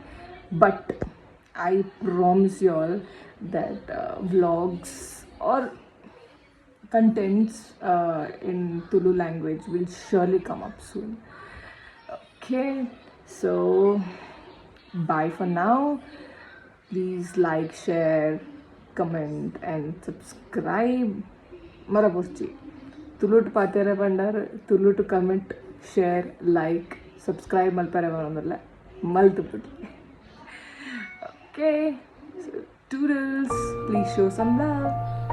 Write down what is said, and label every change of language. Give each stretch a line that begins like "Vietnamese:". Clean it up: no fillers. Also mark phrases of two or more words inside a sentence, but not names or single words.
English: But I promise you all that vlogs or contents in Tulu language will surely come up soon. Okay, so bye for now. Please like, share, comment and subscribe.
Tulu: Marabosti. Tulu to patera bandar, Tulu to
English: comment, share, like, subscribe
Tulu: malpare manamalla. Maltupudi. Okay.
English: So toodles, please show some love.